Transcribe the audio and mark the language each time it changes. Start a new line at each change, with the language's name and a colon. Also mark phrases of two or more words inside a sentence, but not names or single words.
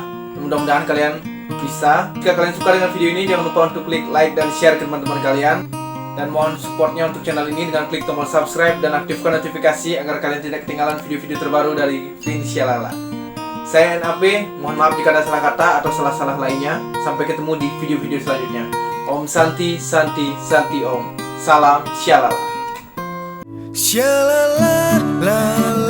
Indonesian: Mudah-mudahan kalian bisa. Jika kalian suka dengan video ini, jangan lupa untuk klik like dan share ke teman-teman kalian. Dan mohon supportnya untuk channel ini dengan klik tombol subscribe dan aktifkan notifikasi agar kalian tidak ketinggalan video-video terbaru dari Vin Syalala. Saya NAP, mohon maaf jika ada salah kata atau salah-salah lainnya. Sampai ketemu di video-video selanjutnya.
Sanskrit: Om Santi, Santi, Santi Om.
Indonesian: Salam Shalala. Shalala la